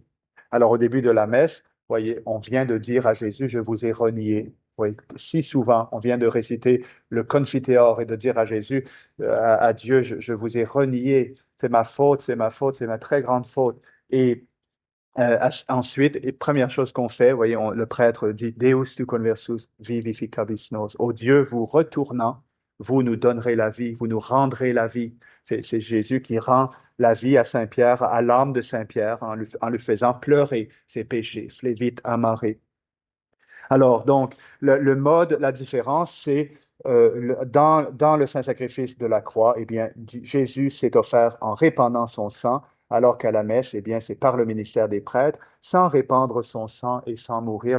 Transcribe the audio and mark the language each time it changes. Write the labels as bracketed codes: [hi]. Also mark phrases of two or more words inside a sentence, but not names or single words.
[fr] Alors, au début de la messe, voyez, on vient de dire à Jésus, je vous ai renié. Oui, si souvent, on vient de réciter le Confiteor et de dire à Jésus, à Dieu, je vous ai renié. C'est ma faute, c'est ma faute, c'est ma très grande faute. Et ensuite, et première chose qu'on fait, voyez, le prêtre dit [la] Deus tu conversus vivificabis nos. [fr] Ô Dieu, vous retournant, vous nous donnerez la vie, vous nous rendrez la vie. C'est Jésus qui rend la vie à Saint-Pierre, à l'âme de Saint-Pierre, en lui faisant pleurer ses péchés, [la] flevit amare. [fr] Alors, donc, le mode, la différence, c'est dans le Saint-Sacrifice de la croix, eh bien, Jésus s'est offert en répandant son sang, alors qu'à la messe, eh bien, c'est par le ministère des prêtres, sans répandre son sang et sans mourir.